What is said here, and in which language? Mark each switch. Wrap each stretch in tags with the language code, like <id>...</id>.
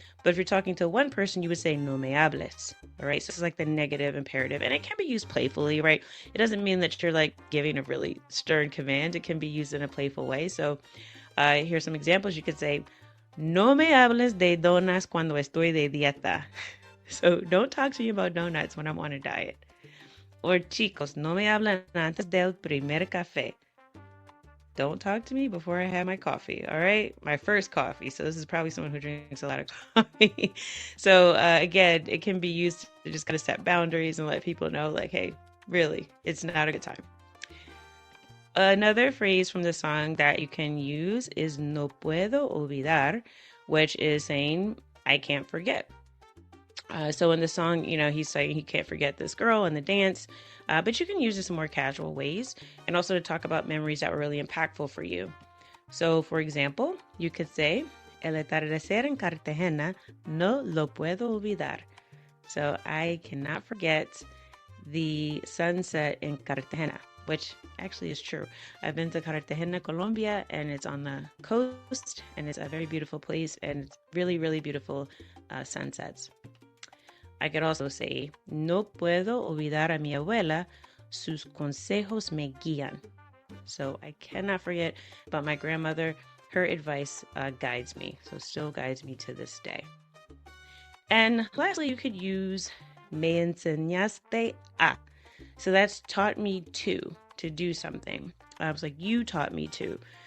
<en>But if you're talking to one person, you would say</en> <es>no me hables.</es> <en>All right. So it's like the negative imperative, and it can be used playfully, right? It doesn't mean that you're like giving a really stern command. It can be used in a playful way. So here's some examples. You could say,</en> <es>no me hables de donas cuando estoy de dieta.</es> <en>So don't talk to me about donuts when I'm on a diet.</en> <es>Or chicos, no me hablan antes del primer café.</es> <en>Don't talk to me before I have my coffee, all right? My first coffee. So this is probably someone who drinks a lot of coffee. So again, it can be used to just kind of set boundaries and let people know like, hey, really, it's not a good time. Another phrase from the song that you can use is</en> <es>no puedo olvidar,</es> <en>which is saying, I can't forget. So in the song, he's saying he can't forget this girl and the dance, but you can use this in more casual ways and also to talk about memories that were really impactful for you. So for example, you could say,</en> <es>el atardecer en Cartagena no lo puedo olvidar.</es> <en>So I cannot forget the sunset in Cartagena, which actually is true. I've been to Cartagena, Colombia, and it's on the coast, and it's a very beautiful place, and it's really, really beautiful sunsets. I could also say,</en> <es>no puedo olvidar a mi abuela, sus consejos me guían.</es> <en>So I cannot forget about my grandmother. Her advice guides me, so still guides me to this day. And lastly, you could use</en> <es>me enseñaste a.</es> <en>So that's taught me to do something. I was like, you taught me to.</en>